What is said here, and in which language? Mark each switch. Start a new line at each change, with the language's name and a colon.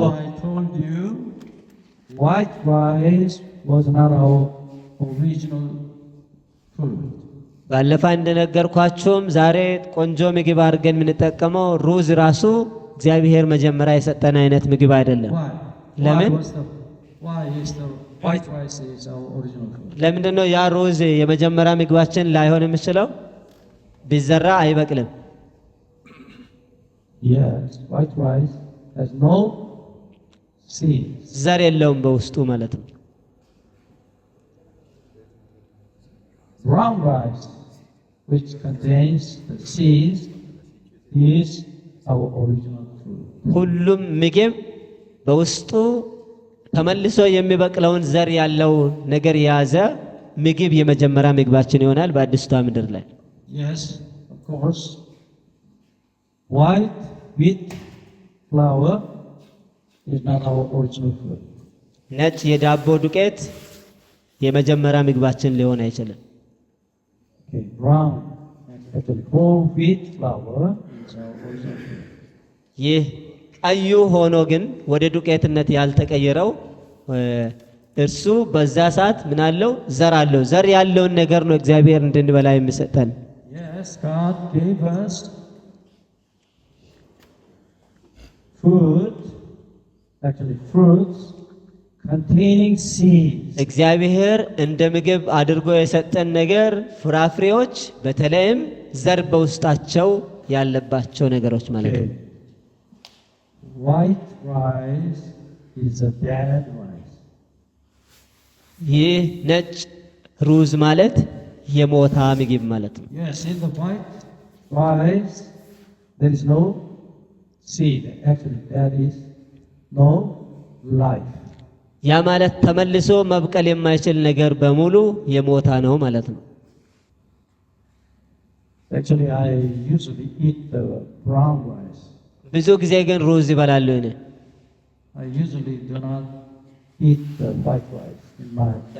English: So I told you, white rice was not our original food.
Amharic: ባለፈ እንደነገርኳችሁም ዛሬ ቆንጆ ምግብ አድርገን የምንጠቀመው ሩዝ ራሱ እግዚአብሔር መጀመሪያ የሰጠን አይነት ምግብ አይደለም።
English: Why?
Amharic: ለምን?
English: Why is the white rice is our original food?
Amharic: ለምንድነው ያ ሩዝ የመጀመሪያ ምግባችን ላይሆን የሚችለው? ቢዘራ አይበቅልም።
English: Yes, white rice has no seeds.
Amharic: ዘር የለውም በውስጡ ማለት ነው።
English: Brown rice, which contains the seeds, is our original food.
Amharic: ሁሉም ምግብ በውስጡ ተመልሶ የሚበቅለውን ዘር ያለው ነገር የያዘ ምግብ የመጀመሪያ ምግባችን ይሆናል በአዲስቷ ምድር ላይ።
English: Yes, of course. White wheat flour is not our original food.
Amharic: ነጭ የዳቦ ዱቄት የመጀመሪያ ምግባችን ሊሆን አይችልም።
English: Okay, brown, actually whole wheat flour is our original food.
Amharic: ይህ ቀዩ ሆኖ ግን ወደ ዱቄትነት ያልተቀየረው እርሱ በዛ ሰዓት ምን አለው? ዘር አለው። ዘር ያለውን ነገር ነው እግዚአብሔር እንድንበላ የሚሰጠን።
English: Yes, God gave us food, actually fruits containing seeds.
Amharic: እግዚአብሔር እንደ ምግብ አድርጎ የሰጠን ነገር ፍራፍሬዎች፣ በተለይም ዘር በውስጣቸው ያለባቸው ነገሮች ማለት ነው።
English: White rice is a bad rice.
Amharic: ይህ ነጭ ሩዝ ማለት የሞታ ምግብ ማለት ነው።
English: Yes, in the white rice there is no seed. Actually, there is no life.
Amharic: ያ ማለት ተመልሶ መብቀል የማይችል ነገር በሙሉ የሞታ ነው ማለት ነው።
English: Actually, I usually eat the brown rice.
Amharic: ብዙ ጊዜ ግን ሩዝ ይበላሉ። እኔ
English: I usually do not eat the white rice in my.